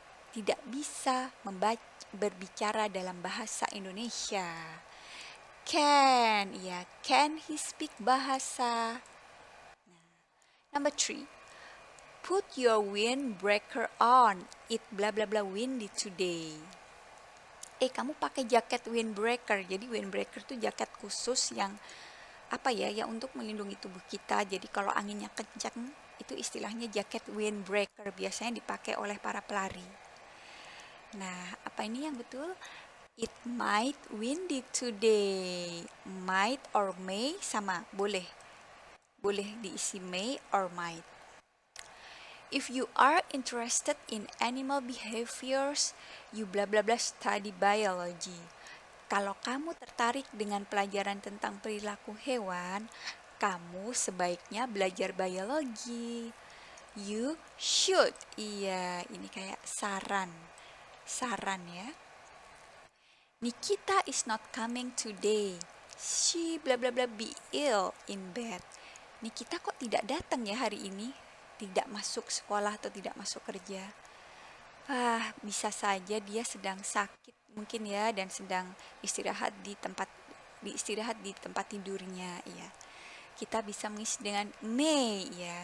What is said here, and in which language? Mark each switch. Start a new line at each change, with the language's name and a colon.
Indonesian: tidak bisa berbicara dalam bahasa Indonesia.
English: Can, ya, can he speak bahasa? Number 3, put your windbreaker on. It bla bla bla windy today.
Indonesian: Kamu pakai jaket windbreaker. Jadi windbreaker itu jaket khusus yang yang untuk melindungi tubuh kita. Jadi kalau anginnya kencang, itu istilahnya jaket windbreaker. Biasanya dipakai oleh para pelari. Nah, apa ini yang betul?
English: It might windy today.
Indonesian: Might or may sama, boleh. Boleh diisi may or might.
English: If you are interested in animal behaviors, you bla bla bla study biology.
Indonesian: Kalau kamu tertarik dengan pelajaran tentang perilaku hewan, kamu sebaiknya belajar biologi.
English: You should.
Indonesian: Iya, ini kayak saran. Saran ya.
English: Nikita is not coming today. She bla bla bla be ill in bed.
Indonesian: Nikita kok tidak datang ya hari ini? Tidak masuk sekolah atau tidak masuk kerja. Bisa saja dia sedang sakit mungkin ya, dan sedang istirahat di tempat tidurnya ya. Kita bisa mengisi dengan may ya.